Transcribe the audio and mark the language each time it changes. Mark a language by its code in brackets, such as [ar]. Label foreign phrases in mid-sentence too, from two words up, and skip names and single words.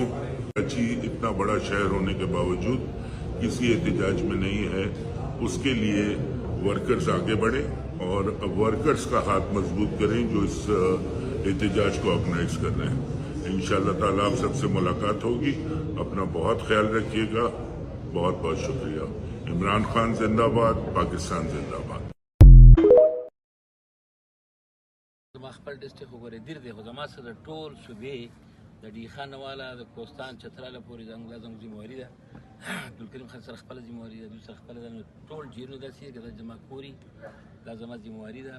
[ur] کراچی اتنا بڑا شہر ہونے کے باوجود کسی احتجاج میں نہیں ہے، اس کے لیے ورکرز آگے بڑھیں اور ورکرز کا ہاتھ مضبوط کریں جو اس احتجاج کو آرگنائز کر رہے ہیں. ان شاء اللہ تعالیٰ آپ سب سے ملاقات ہوگی. اپنا بہت خیال رکھیے گا۔ بہت بہت شکریہ. عمران خان زندہ باد، پاکستان زندہ باد. [ps] زما خپل ډسټریکټ وګورئ دیر دی خو زما سره ټول صوبې د ډي خان والا د کوستان چتراله پورې زنګ لازم ذمہواری ده عبدالکریم خان سره خپل ذمہواری ده، دوی سره خپل ده، ټول جیرونو داسې که دا زما کوري دا زما ذمہواری ده.